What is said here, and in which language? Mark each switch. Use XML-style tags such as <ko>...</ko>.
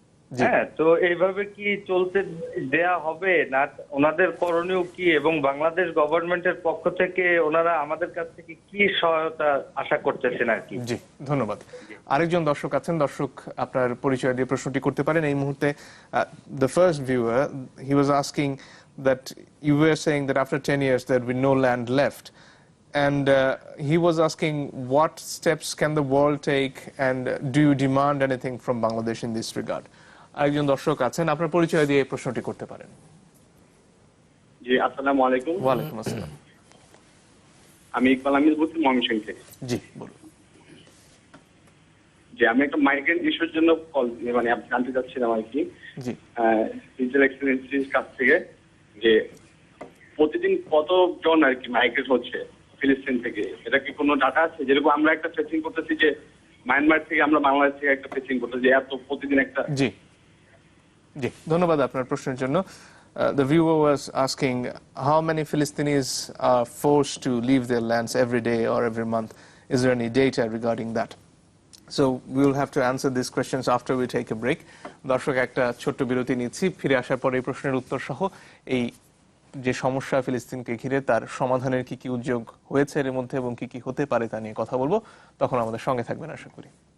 <bn>হ্যাঁ, তো এইভাবে কি চলতে দেয়া হবে না? ওনাদের করণীয় কি, এবং বাংলাদেশ গভর্নমেন্টের পক্ষ থেকে ওনারা আমাদের কাছ থেকে কি সহায়তা আশা করতেছেন আর কি? জি, ধন্যবাদ। আরেকজন দর্শক আছেন, দর্শক আপনার পরিচয় দিয়ে প্রশ্নটি করতে পারেন এই মুহূর্তে।</bn> <en>The first viewer, he was asking that you were saying that after 10 years there will be no land left, and he was asking what steps can the world take, and do you demand anything from Bangladesh in this regard?</en> <bn>আরেকজন দর্শক আছেন, আপনার পরিচয় দিয়ে এই প্রশ্নটি করতে পারেন। জি, আসসালামু আলাইকুম। ওয়ালাইকুম আসসালাম। আমি ইকবাল আহমেদ বলছি ময়মনসিংহ থেকে। জি বলুন। যে আমি একটা মাইগ্রেন্ট ইস্যুর জন্য কল মানে আপনি জানতে চাচ্ছিলাম আর কি জি ডিজিটাল এক্সেলেন্সির কাছ থেকে যে প্রতিদিন কতজন আর কি মাইগ্রেট হচ্ছে ফিলিস্তিন থেকে, এটা কি কোনো ডাটা আছে? যেরকম আমরা একটা ফেসিং করতেছি যে মায়ানমার থেকে আমরা বাংলাদেশ থেকে একটা ফেসিং করতেছি, এত প্রতিদিন একটা। জি জি ধন্যবাদ আপনার প্রশ্নের জন্য।</bn> <en>The viewer was asking how many Philistines are forced to leave their lands every day or every month. Is there any data regarding that? So we will have to answer these questions after we take a break.</en> <bn>দর্শক একটা ছোট্ট বিরতি নিচ্ছি, ফিরে আসার পর এই প্রশ্নের উত্তর সহ এই যে সমস্যা ফিলিস্তিনকে ঘিরে তার সমাধানের কি কি উদ্যোগ হয়েছে এর মধ্যে এবং কি কি হতে পারে তা নিয়ে কথা বলবো। তখন আমাদের সঙ্গে থাকবেন আশা করি।</bn>